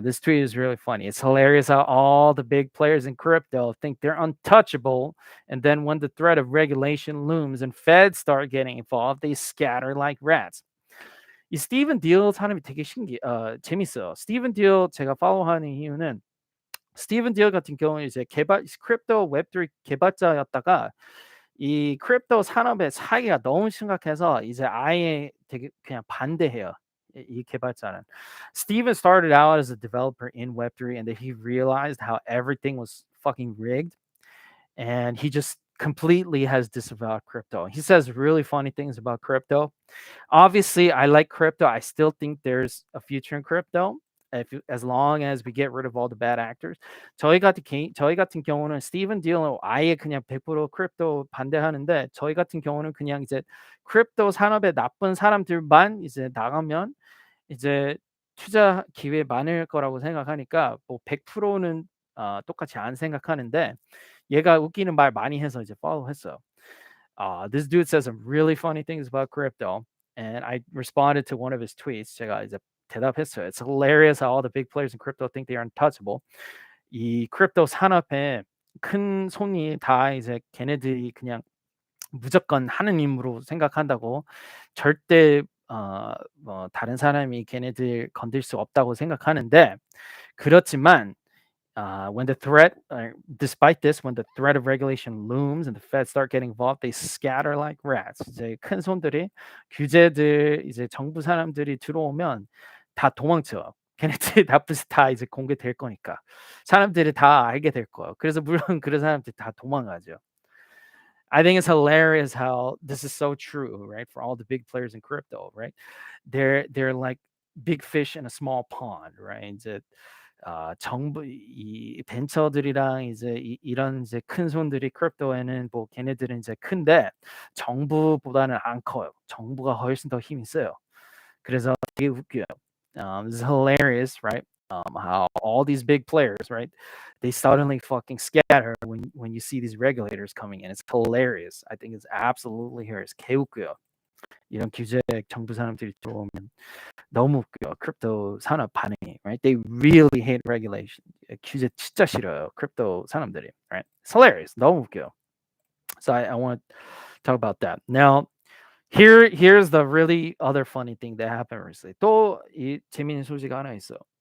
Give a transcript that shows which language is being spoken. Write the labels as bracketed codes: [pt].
[en] This tweet is really funny. It's hilarious how all the big players in crypto think they're untouchable, and then when the threat of regulation looms and feds start getting involved, they scatter like rats. [ko] 이 스티븐 딜 사람이 되게 재밌어요. 스티븐 딜 제가 팔로우하는 이유는 스티븐 딜 같은 경우는 이제 크립토 웹3 개발자였다가 이 크립토 산업의 사기가 너무 심각해서 이제 아예 되게 그냥 반대해요. 이 개발자는. [en] Steven started out as a developer in Web3 and then he realized how everything was fucking rigged and he just completely has disavowed crypto. He says really funny things about crypto. Obviously, I like crypto. I still think there's a future in crypto. As long as we get rid of all the bad actors. [ko] 저희 같은 경우는 스티븐 딜은 아예 그냥 100% 크립토 반대하는데 저희 같은 경우는 그냥 이제 크립토 산업에 나쁜 사람들만 이제 나가면 이제 투자 기회 많을 거라고 생각하니까 뭐 100%는 똑같이 안 생각하는데 얘가 웃기는 말 많이 해서 이제 follow 했어요. [en] This dude says some really funny things about crypto, and I responded to one of his tweets. [ko] 제가 이제 대답했어요. [en] It's hilarious how all the big players in crypto think they are untouchable. [ko] 이 크립토 산업에 큰 손이 다 이제 걔네들이 그냥 무조건 하느님으로 생각한다고 절대 뭐 다른 사람이 걔네들 건들 수 없다고 생각하는데 그렇지만 [en] when the threat, despite this, when the threat of regulation looms and the Fed start getting involved, they scatter like rats. [ko] 이제 큰 손들이 규제들 이제 정부 사람들이 들어오면 다 도망쳐. 걔네들 다 이제 공개될 거니까 사람들이 다 알게 될 거예요. 그래서 물론 그런 사람들 다 도망가죠. [en] I think it's hilarious how this is so true, right? For all the big players in crypto, right? They're like big fish in a small pond, right? [ko] 이제 정부 이 벤처들이랑 이제 이런 이제 큰 손들이 크립토에는 뭐 걔네들은 이제 큰데 정부보다는 안 커요. 정부가 훨씬 더 힘이 세요. 그래서 되게 웃겨요. [en] This is hilarious, right? How all these big players, right? They suddenly fucking scatter when you see these regulators coming in. It's hilarious. I think it's absolutely hilarious. [ko] 개웃겨요. 이런 규제 정부 사람들이 들어오면 너무 웃겨요. 크립토 산업 반응이, right? [en] They really hate regulation. [ko] 규제 진짜 싫어요. 크립토 사람들이, right? [en] It's hilarious. [ko] 너무 웃겨요. [en] So I want to talk about that. Now, here's the really other funny thing that happened recently. [ko] 또 이 재미있는 소식 하나 있어.